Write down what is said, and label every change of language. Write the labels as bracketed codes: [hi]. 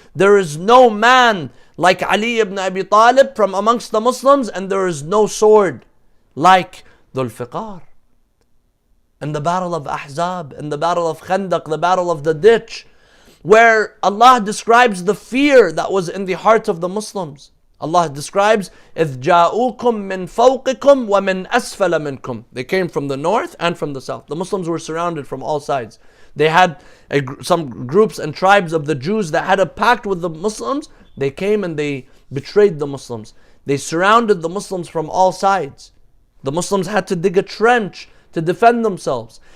[en] There is no man like Ali ibn Abi Talib from amongst the Muslims, and there is no sword like Dhul Fiqar. In the battle of Ahzab, in the battle of Khandaq, the battle of the ditch, where Allah describes the fear that was in the heart of the Muslims. Allah describes, [ar] إِذْ جَاءُوكُم مِّن فَوْقِكُمْ وَمِنْ أَسْفَلَ مِنْكُمْ. [en] They came from the north and from the south. The Muslims were surrounded from all sides. They had some groups and tribes of the Jews that had a pact with the Muslims. They came and they betrayed the Muslims. They surrounded the Muslims from all sides. The Muslims had to dig a trench to defend themselves.